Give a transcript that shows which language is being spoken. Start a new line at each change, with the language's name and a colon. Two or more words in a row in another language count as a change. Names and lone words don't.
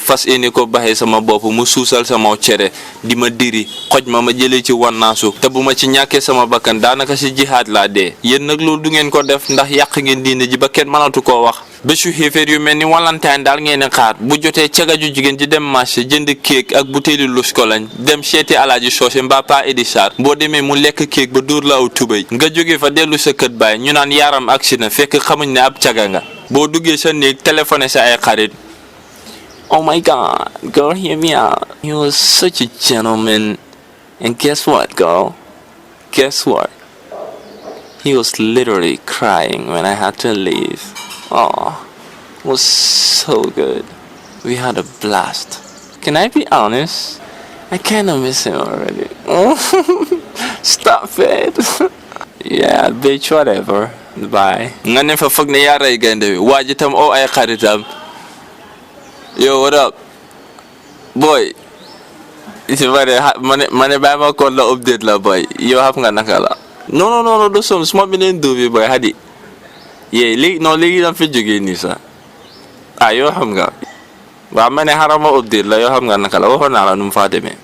Wolof: fas yéene ko baxee sama bopp mu suusal sama cere di ma diri xoj ma jëlee ci wannaasu te bu ma ci ñàkkee sama bakkan daanaka si jihaad laa dee yéen nag loolu du ngeen ko def ndax yàq ngeen diine ji ba kenn mënatu koo wax bésu xéeféer yu mel ni Valentine daal ngeen a xaar bu jotee cagaju jigéen ji dem marché jënd kéek ak butéeli lus ko lañ dem seeti alaaji soose mbaa pa Edi Sarr boo demee mu lekk kéek ba dóor la aw tubéy nga jóge fa dellu sa kët baay ñu naan yaram agsi na fekk xamuñ ne ab caga nga boo duggee sa néeg téléphoné sa ay xarit.
English: Oh my God, girl, hear me out. He was such a gentleman. And guess what, girl? Guess what? He was literally crying when I had to leave. Oh, it was so good. We had a blast. Can I be honest? I kind of miss him already. Stop it. Yeah, bitch, whatever. Bye.
Wolof: Nga ne fa foog ne yaa rey gaynde bi waa ji tam oo ay xaritam.
English: Yo, what up? Boy.
Wolof: Mane bàyyi ma koon la update la boy. Yo xam nga naka la. Non, du som suma beneen dóobi boy hadi. Yee léegi dam fi jógee nii sax. Ah yoo xam nga. Waaw ma ne xaaral ma update la yoo xam nga naka la waxoon naa la nu mu faa demee.